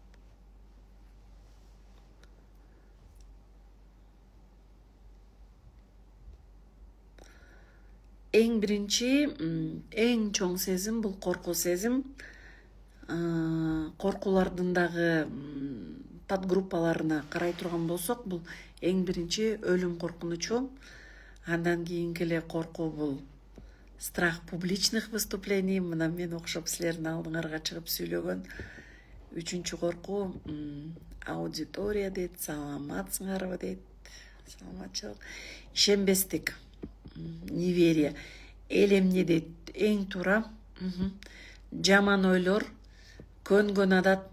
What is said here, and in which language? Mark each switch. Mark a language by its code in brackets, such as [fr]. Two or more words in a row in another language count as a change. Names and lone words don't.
[ky] Эң биринчи, эң чоң сезим бул коркуу сезим. Коркуулардын дагы подгруппаларына карай турган болсок, бул эң биринчи өлүм коркунучу. Андан кийинки эле коркуу бул [ru] страх публичных выступлений. [ky] Мына мен окшоп силердин алдыңарга чыгып сүйлөгөн. Үчүнчү коркуу аудитория дейт, саламатсыңарбы дейт. Саламатчылык. Ишенбестик. неверие. Эл эмне дейт? Эң туура. Жаман ойлор, көнгөн адат.